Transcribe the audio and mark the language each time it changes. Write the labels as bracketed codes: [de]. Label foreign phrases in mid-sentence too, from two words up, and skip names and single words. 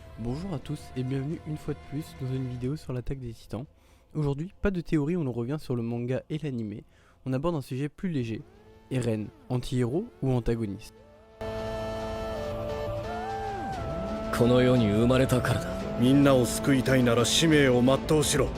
[fr] Bonjour à tous et bienvenue une fois de plus dans une vidéo sur l'attaque des titans. Aujourd'hui, pas de théorie, on revient sur le manga et l'anime. On aborde un sujet plus léger. Eren, anti-héros ou antagoniste? [ja] この世に生まれたからだ。みんなを救いたいなら使命を全うしろ。